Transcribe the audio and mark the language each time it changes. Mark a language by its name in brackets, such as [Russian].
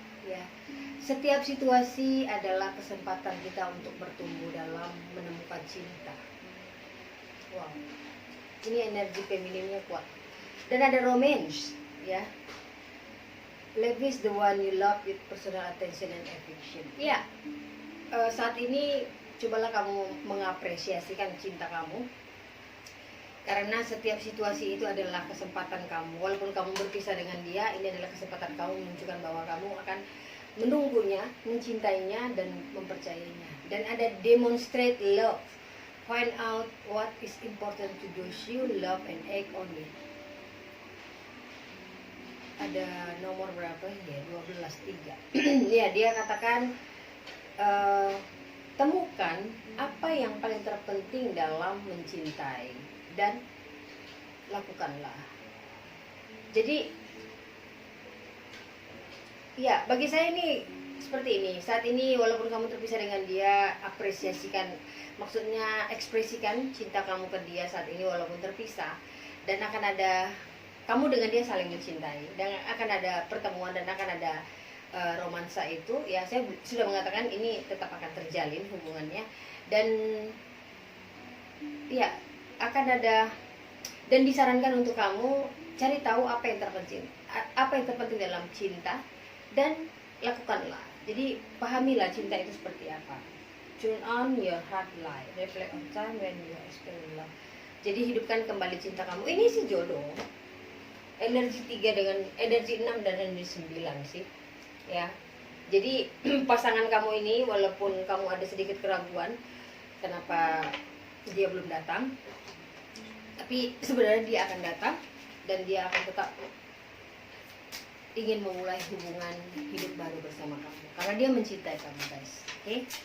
[Indonesian] Ya, setiap situasi adalah kesempatan kita untuk bertumbuh dalam menemukan cinta. Wow, ini energi femininnya kuat. Dan ada romance, ya. [English] Lavish the one you love with personal attention and affection. [Indonesian] Ya, saat ini cobalah kamu mengapresiasikan cinta kamu, karena setiap situasi itu adalah kesempatan kamu. Walaupun kamu berpisah dengan dia, ini adalah kesempatan kamu menunjukkan bahwa kamu akan menunggunya, mencintainya, dan mempercayainya. Dan ada [English] demonstrate love. Find out what is important to those you love and act on it. [Indonesian] Ada nomor berapa ya? 12-3. Ya, dia katakan temukan apa yang paling terpenting dalam mencintai dan lakukanlah. Jadi ya, bagi saya ini seperti ini. Saat ini walaupun kamu terpisah dengan dia, apresiasikan, maksudnya ekspresikan cinta kamu ke dia saat ini walaupun terpisah. Dan akan ada, kamu dengan dia saling mencintai, dan akan ada pertemuan dan akan ada romansa itu. Ya, saya sudah mengatakan ini tetap akan terjalin hubungannya. Dan ya, akan ada, dan disarankan untuk kamu cari tahu apa yang terpenting dalam cinta dan lakukanlah. Jadi pahamilah cinta itu seperti apa. [English] Turn on your heart light, reflect on time when you are experiencing love. [Indonesian] Jadi hidupkan kembali cinta kamu. Ini sih jodoh. Energi 3 dengan energi 6 dan energi 9 sih. Ya. Jadi pasangan kamu ini walaupun kamu ada sedikit keraguan kenapa dia belum datang, tapi sebenarnya dia akan datang dan dia akan tetap ingin memulai hubungan hidup baru bersama kamu karena dia mencintai kamu, guys. Oke?